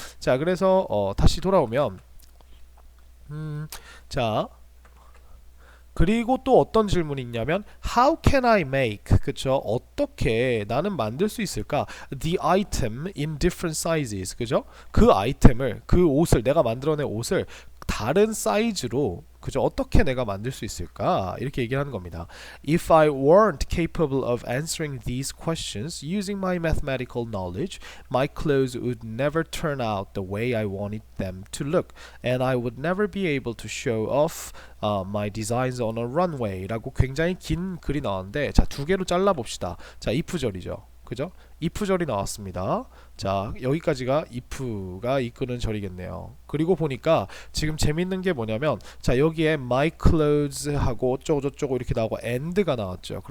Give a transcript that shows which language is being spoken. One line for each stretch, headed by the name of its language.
Korean: 자, 그래서 다시 돌아오면 자, 그리고 또 어떤 질문이 있냐면
English: How can I make,
Korean: 그쵸? 어떻게 나는 만들 수 있을까?
English: The item in different sizes,
Korean: 그죠? 그 아이템을, 그 옷을, 내가 만들어낸 옷을 다른 사이즈로, 그죠? 어떻게 내가 만들 수 있을까? 이렇게 얘기하는 겁니다.
English: If I weren't capable of answering these questions using my mathematical knowledge, my clothes would never turn out the way I wanted them to look, and I would never be able to show off my designs on a runway.
Korean: 라고 굉장히 긴 글이 나왔는데, 자, 두 개로 잘라 봅시다. 자, if절이죠. 그죠? if절이 나왔습니다. 자, 여기까지가 if가 이끄는 절이겠네요. 그리고 보니까 지금 재밌는 게 뭐냐면, 자, 여기에
English: my clothes
Korean: 하고 어쩌고저쩌고 이렇게 나오고 and가 나왔죠.